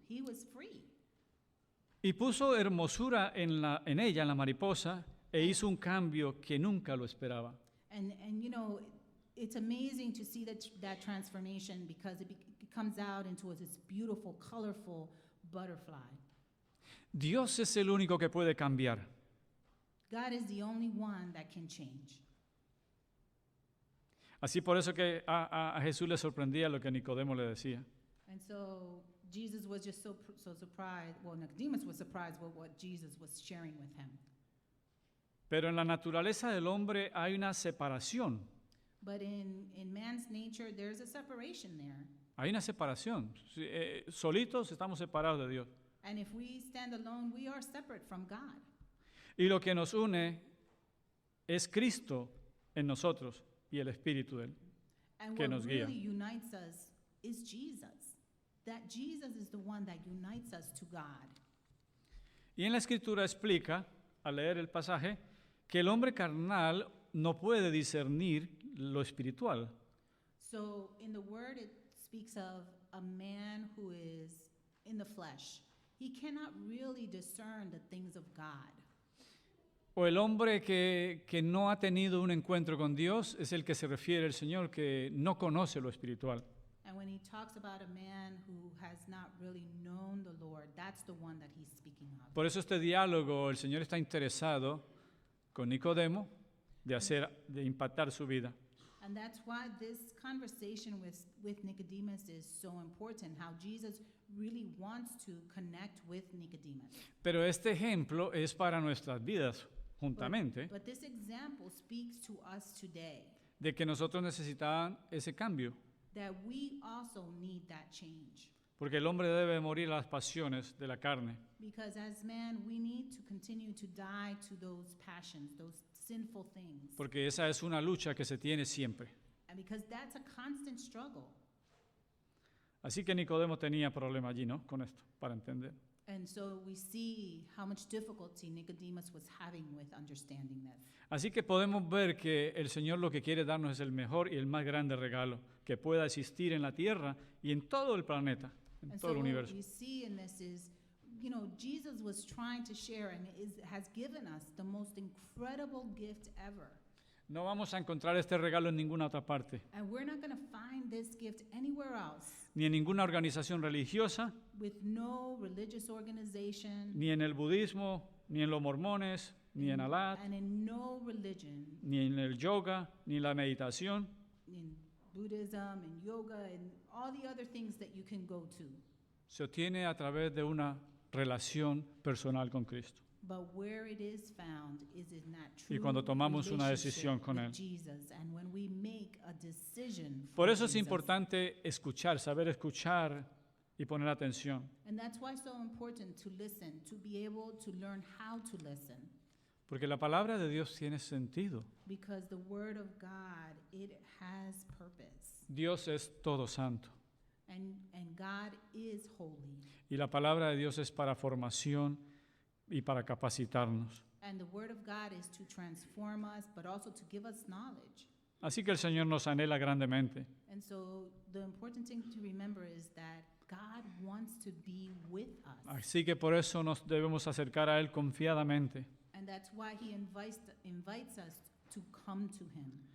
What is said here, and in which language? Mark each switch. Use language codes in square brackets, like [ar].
[en] He was free. [es] Y puso hermosura en ella, en la mariposa, e hizo un cambio que nunca lo esperaba. [en] And it's amazing to see that transformation because it comes out into this beautiful, colorful butterfly. [es] Dios es el único que puede cambiar. [en] God is the only one that can change. [es] Así por eso que a Jesús le sorprendía lo que Nicodemo le decía. [en] And so Jesus was just so surprised. Well, Nicodemus was surprised with what Jesus was sharing with him. [es] Pero en la naturaleza del hombre hay una separación. [en] But in man's nature, there's a separation there. [es] Hay una separación. Solitos estamos separados de Dios. [en] And if we stand alone, we are separate from God. [es] Y lo que nos une es Cristo en nosotros y el Espíritu de Él. [en] And [es] Que [en] what [es] nos guía. [en] really unites us is Jesus. That Jesus is the one that unites us to God. [es] Y en la Escritura explica, al leer el pasaje, que el hombre carnal no puede discernir lo espiritual. [en] So in the word, it speaks of a man who is in the flesh. He cannot really discern the things of God. [es] O el hombre que no ha tenido un encuentro con Dios es el que se refiere el Señor, que no conoce lo espiritual. [en] And when he talks about a man who has not really known the Lord, that's the one that he's speaking of. [es] Por eso este diálogo, el Señor está interesado con Nicodemo de impactar su vida. [en] And that's why this conversation with Nicodemus is so important, how Jesus really wants to connect with Nicodemus. [es] Pero este ejemplo es para nuestras vidas, juntamente, [en] But this example speaks to us today, [es] de que nosotros necesitamos ese cambio. [en] that we also need that change. [es] Porque el hombre debe morir a las pasiones de la carne. [en] Because as man, we need to continue to die to those passions, those sinful things. [es] Porque esa es una lucha que se tiene siempre. [en] And because that's a constant struggle. [es] Así que Nicodemo tenía problema allí, ¿no? Con esto, para entender. [en] And so we see how much difficulty Nicodemus was having with understanding this. [es] Así que podemos ver que el Señor lo que quiere darnos es el mejor y el más grande regalo que pueda existir en la tierra y en todo el planeta, en [en] And [es] todo [en] so what [es] universo. [en] we see in this is, Jesus was trying to share and has given us the most incredible gift ever. [es] No vamos a encontrar este regalo en ninguna otra parte, [en] And we're not going to find this gift anywhere else [es] ni en ninguna organización religiosa, [en] with no religious organization [es] ni en el budismo, ni en los mormones, ni en Alá, [en] and in no religion, [es] ni en el yoga, ni en la meditación. [en] in Buddhism and yoga and all the other things that you can go to. [es] Se obtiene a través de una relación personal con Cristo. [en] But where it is found is in that true [es] Y cuando tomamos una decisión [en] relationship [es] con [en] with [es] Él. [en] Jesus, and when we make a decision [es] Por [en] for [es] eso es [en] Jesus. [es] importante escuchar, saber escuchar y poner atención. [en] And that's why it's so important to listen, to be able to learn how to listen. [es] Porque la palabra de Dios tiene sentido. [en] Because the Word of God, it has purpose. [es] Dios es todo santo. [en] And God is holy. [es] Y la palabra de Dios es para formación y para capacitarnos. [en] And the Word of God is to transform us, but also to give us knowledge. [es] Así que el Señor nos anhela grandemente. [en] And so the important thing to remember is that God wants to be with us. [es] Así que por eso nos debemos acercar a Él confiadamente. [en] And that's why He invites us to come to Him.